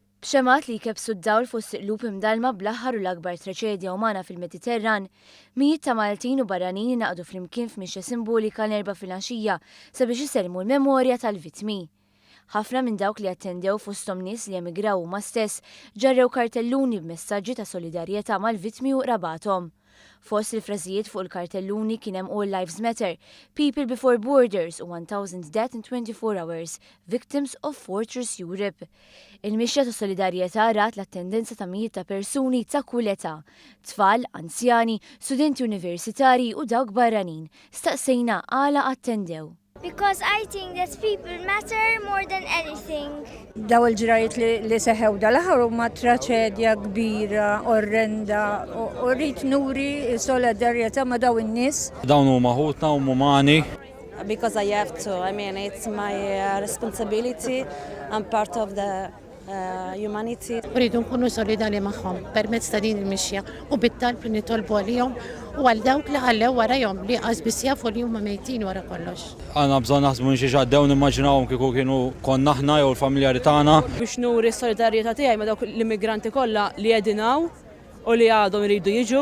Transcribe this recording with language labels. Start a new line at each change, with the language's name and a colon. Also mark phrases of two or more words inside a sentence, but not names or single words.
Maltese: Xemat li jkebsu d-dawl fost qlub imdalma bl-aħħar u l-akbar traċedja umana fil-Mediterran, mijiet ta' Maltin u barranin naqdu flimkien f'mixja simbolika l-4 filgħaxija sabiex iselmu l-memorja tal-vittmi. Ħafna minn dawk li attendew fosthom nies li emigraw huma stess ġarrew kartelluni b'messaġġi ta' solidarjetà mal-vittmi u qrabathom. Fost il-frażijiet fuq il-kartelluni kien hemm
English: All Lives Matter, People Before Borders
Maltese: u
English: 1000 Death in 24 Hours, Victims of Fortress Europe.
Maltese: Il-mixja ta' solidarjetà rat l-attendenza ta' mijiet ta' persuni ta' kull età, tfal, anzjani, studenti universitari u dawk barranin. Staqsejna għala attendew.
English: Because I think that people matter more than anything.
Maltese: Daw il-ġrajiet li seħew dal-aħħar huma traċedja kbira, orrenda, u rrid nuri solidarjetà ma' daw in-nies. Dawn huma ħutna u umani.
English: Because I have to. I mean, it's my responsibility. I'm part of the humanity.
Maltese: Rridu nkunu solidali magħhom permezz ta' din il-mixja u bit-talb li nitolbu għalihom u għal dawk li ħallew warahom li qasbis jafu li huma mejtin wara kollox. Għandna bżonn naħsbu xi ġaddew nimmaġinawhom kieku kienu konna aħna jew l-familjari tagħna. Biex nuri s-solidarjetà tiegħi ma' dawk l-immigranti kollha li qegħdin u li għadhom iridu jiġu.